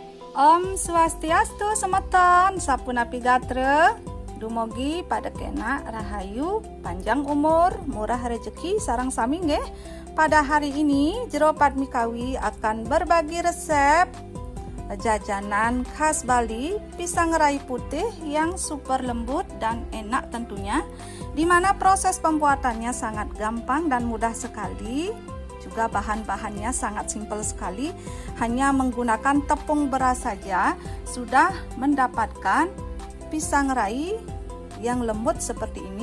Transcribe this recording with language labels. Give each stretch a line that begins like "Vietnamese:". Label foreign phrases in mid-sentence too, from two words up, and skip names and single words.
Balinese: Om Swastiastu semeton, sapunapi gatre, dumogi pada kena rahayu,
Indonesian: panjang umur, murah rezeki
Balinese: sarang sami nggih.
Indonesian: Pada hari ini Jero Padmikawi akan berbagi resep jajanan khas Bali, pisang rai putih yang super lembut dan enak tentunya, di mana proses pembuatannya sangat gampang dan mudah sekali. Juga bahan-bahannya sangat simpel sekali, hanya menggunakan tepung beras saja sudah mendapatkan pisang rai yang lembut seperti ini.